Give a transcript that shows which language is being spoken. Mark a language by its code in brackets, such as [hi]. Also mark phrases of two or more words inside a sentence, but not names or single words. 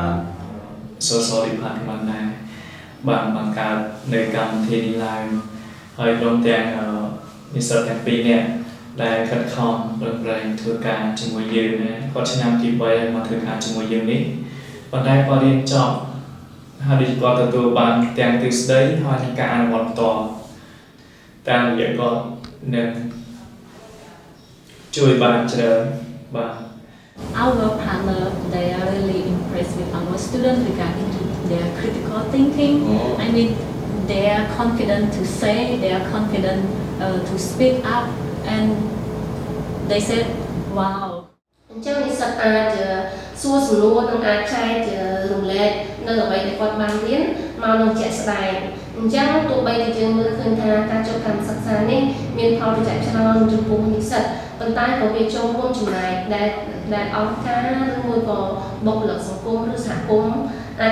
[en] Social Department [km] ដែរបានបង្កើតនៅកម្មវិធីនេះឡើងហើយព្រមទាំងនិស្សិតទាំងពីរនាក់ដែលខិតខំប្រឹងប្រែងធ្វើការជាមួយយើងណាគាត់ឆ្នាំទី3ហើយមកធ្វើការជាមួយយើងនេះប៉ុន្តែគាត់រៀនចប់ហើយគាត់ទទួលបានទាំងទ្រឹស្ដីហើយនិងការអនុវត្តផ្ទាល់តាមរយៈគាត់នឹងជួយបានច្រើនបាទ [en] Our partner, they are really impressed with our students regarding to their critical thinking. I mean, they are confident to say, they are confident to speak up, and they said, wow. [km] អញ្ចឹងនិស្សិតអាចសួរសំណួរនិងអាចចែករំលែកនៅអ្វីដែលគាត់បានរៀនមកនឹងជាក់ស្ដែងអញ្ចឹងទោះបីជាយើងមើលឃើញថាការចូលកម្មសិក្សានេះមានផល ប្រយោជន៍ច្រើនចំពោះនិស្សិតប៉ុន្តែក៏វាចូលរួមចំណែកដែលអង្គការឬមួយក៏បុគ្គលិកសង្គមឬសហគមន៍អាច